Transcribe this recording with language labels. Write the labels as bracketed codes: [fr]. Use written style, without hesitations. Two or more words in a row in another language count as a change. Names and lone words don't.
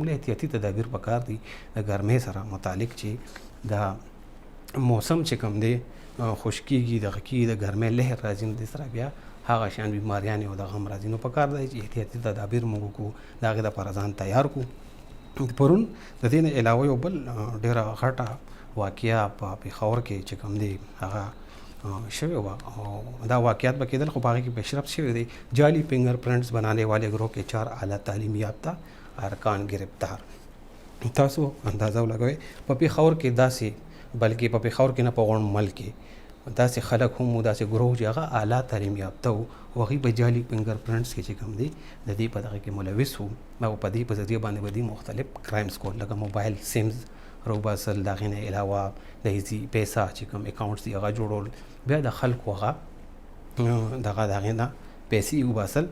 [ps] موږ احتیاطي تدابیر پکار دي د ګرمۍ سره متعلق چې د موسم چې کوم دی خشکیږي دغه کېږي د ګرمۍ لهر راځي نو د سره بیا هغه شان بیماریانې او دغه هم راځي. نو پکار دی چې احتیاطي تدابیر موږ وکړو، د هغې دپاره ځان تیار کړو. پرون د دې نه علاوه یو بل ډېره غټه واقعه په پېښور کې چې کوم دی هغه شوې وه او دا واقعات به کېدل خو په هغې کې پیشرفت شوی دی. [ur] جعلی [en] finger prints [ur] بنانے والے گروہ کے 4 اعلیٰ تعلیم یافتہ ارکان گرفتار. [ps] تاسو اندازه ولګوئ په پېښور کې داسې بلکې په پېښور کې نه په غونډ ملک کې داسې خلک هم و داسې ګروه چې هغه [ur] اعلیٰ تعلیم یافته [ps] وو او هغوی په جعلي [en] finger prints [ps] کې چې کوم دی د دې په دغه کې ملوث وو او په دې په ذریعه باندې به دوی مختلف کرایمز کول لکه [en] mobile SIMs [ps] روباسل، د هغې نه علاوه د هیڅ پیسه چې کوم اکاونټس دي هغه جوړول، بیا د خلکو هغه دغه د هغې نه پیسې وباسل.